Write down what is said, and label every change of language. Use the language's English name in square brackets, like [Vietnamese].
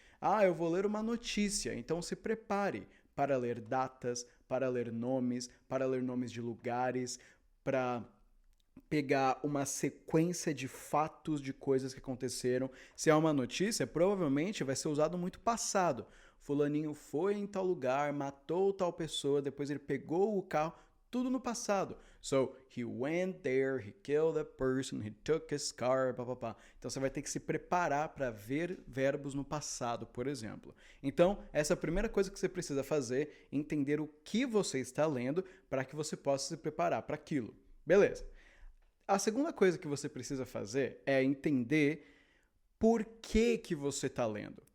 [Portuguese] Ah, eu vou ler uma notícia, então se prepare para ler datas, para ler nomes de lugares, para pegar uma sequência de fatos de coisas que aconteceram. Se é uma notícia, provavelmente vai ser usado muito passado. Fulaninho foi em tal lugar, matou tal pessoa, depois ele pegou o carro, tudo no passado. [English] So, he went there, he killed a person, he took his car, papapá. [Portuguese] Então você vai ter que se preparar para ver verbos no passado, por exemplo. Então, essa é a primeira coisa que você precisa fazer, entender o que você está lendo para que você possa se preparar para aquilo. Beleza. A segunda coisa que você precisa fazer é entender por que você está lendo.